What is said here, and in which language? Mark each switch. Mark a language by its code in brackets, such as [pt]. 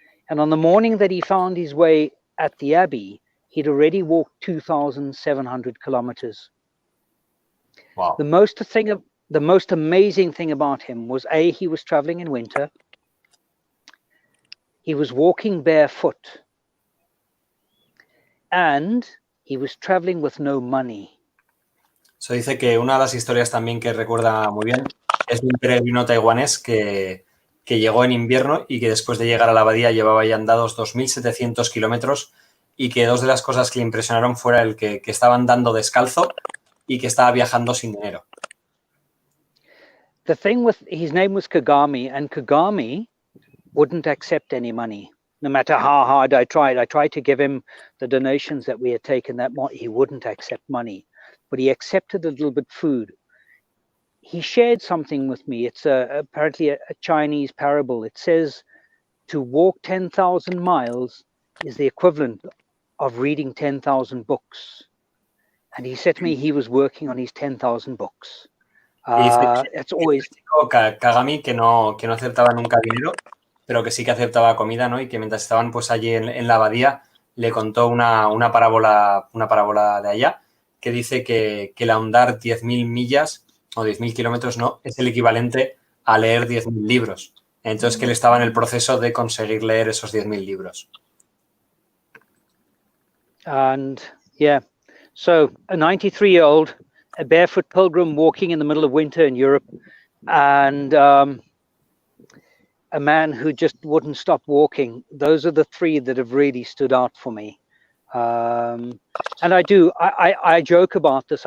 [en] And on the morning that he found his way at the Abbey, he'd already walked 2,700 kilometers. Wow. The most amazing thing about him was, A, he was traveling in winter. He was walking barefoot. And he was traveling with no money. [es] So dice que una de las historias también que recuerda muy bien es de un peregrino taiwanés que llegó en invierno y que después de llegar a la abadía llevaba ya andados 2.700 kilómetros y que dos de las cosas que le impresionaron fuera el que estaba andando descalzo y que estaba viajando sin dinero. [en] The thing with his name was Kagami, and Kagami wouldn't accept any money. No matter how hard I tried to give him the donations that we had taken, he wouldn't accept money, but he accepted a little bit food. He shared something with me. It's apparently a Chinese parable. It says to walk 10,000 miles is the equivalent of reading 10,000 books. And he said to me he was working on his 10,000 books. It's always... [es] Kagami que no aceptaba nunca dinero, pero que sí que aceptaba comida, ¿no? Y que mientras estaban pues allí en la abadía le contó una parábola de allá que dice que el ahondar 10.000 millas o 10.000 kilómetros no es el equivalente a leer 10.000 libros. Entonces que él estaba en el proceso de conseguir leer esos 10.000 libros. [en] And yeah, so a 93-year-old, a barefoot pilgrim walking in the middle of winter in Europe, and a man who just wouldn't stop walking. Those are the three that have really stood out for me. And I joke about this.